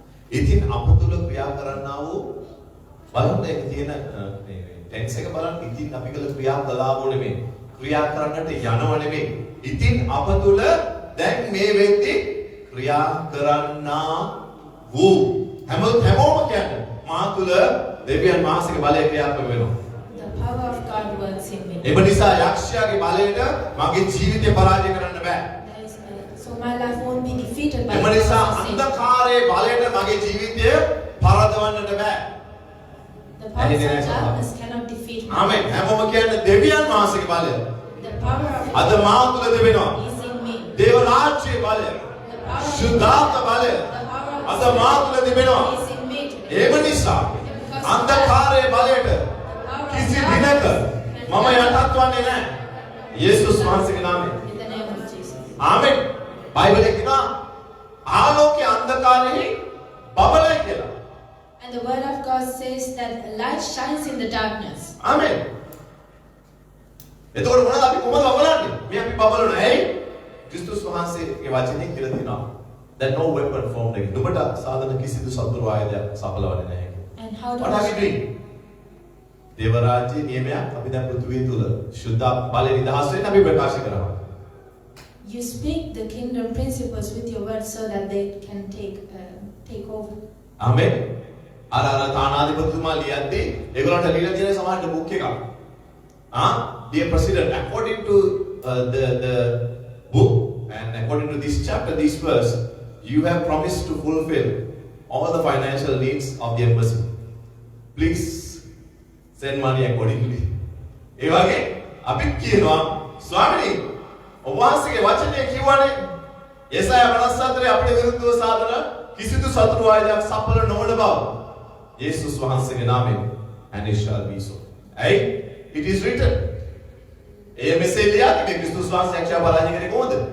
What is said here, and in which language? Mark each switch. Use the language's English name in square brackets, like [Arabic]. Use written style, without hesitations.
[Sinhala] ඉතින් අප තුල ක්‍රියා කරන්නා වූ බලන්න ඒක තියෙන මේ ටෙන්ස් එක බලන්න ඉතින් අපි කළ ක්‍රියා කලාව නෙමෙයි ක්‍රියා කරන්නට යනව නෙමෙයි ඉතින් අප තුල දැන් මේ වෙද්දී ක්‍රියා කරන්නා වූ හැමෝම කියන්නේ මා තුල දෙවියන් වහන්සේගේ බලය ක්‍රියාත්මක වෙනවා. [English] The power of God works in me. [Sinhala] ඒ නිසා යක්ෂයාගේ බලයට මගේ ජීවිතය පරාජය කරන්න බෑ. [English] So my life won't be defeated by [Sinhala] ඒ නිසා අන්ධකාරයේ බලයට මගේ ජීවිතය පරදවන්නට බෑ. [English] The power of darkness cannot defeat me. [Sinhala] ආමෙන්. හැමෝම කියන්නේ දෙවියන් වහන්සේගේ බලය. [English] The power of [Sinhala] අද මා තුල තිබෙනවා. [English] is in me. [Sinhala] දේව රාජ්‍යයේ බලය. [English] The power of [Sinhala] ශුද්ධාත්ම බලය. අද මා තුල තිබෙනවා. [English] is in me today. [Sinhala] ඒම නිසා අන්ධකාරයේ බලයට කිසි දිනක මම යටත් වන්නේ නැහැ. යේසුස් වහන්සේගේ නාමයෙන්. [English] In the name of Jesus. [Sinhala] ආමෙන්. බයිබලයේ කියනවා ආලෝකයේ අන්ධකාරයේ බබලයි කියලා. [English] And the word of God says that light shines in the darkness. [Sinhala] ආමෙන්. එතකොට මොනවද අපි කොහොමද බබලන්නේ? මේ අපි බබලන ඇයි? ක්‍රිස්තුස් වහන්සේගේ වචනේ කියලා තියෙනවා. [English] That no weapon formed against. [Sinhala] නුඹට සාධන කිසිදු සතුරු ආයුධයක් සඵලවන්නේ නැහැ. [English] And how do What are we doing? [Sinhala] දේව රාජ්‍යයේ නියමයක් අපි දැන් පෘථිවිය තුල ශුද්ධ බලය නිදහස් වෙන්න අපි ප්‍රකාශ කරනවා. [English] you speak the kingdom principles with your words so that they can take over. [Sinhala] ආමෙන්. අර තානාධිපතිතුමා ලියද්දී ඒගොල්ලන්ට ලියලා තියෙන සමහර බුක් එකක්. [English] Dear President, according to the book and according to this chapter, this verse, you have promised to fulfill all the financial needs of the embassy. Please send money accordingly. [Sinhala] ඒ වගේ අපි කියනවා ස්වාමීනි ඔබ වහන්සේගේ වචනේ කියවනේ යෙසායා 54 අපිට විරුද්ධව සාදන කිසිදු සතුරු ආයුධයක් සඵල නොවන බව. යේසුස් වහන්සේගේ නාමයෙන් [English] and it shall be so. Hey, it is written. [Sinhala] ඒ මෙසේ ලියන්නේ මේ ක්‍රිස්තුස් වහන්සේ යක්ෂයා පරාජය කරේ කොහොමද?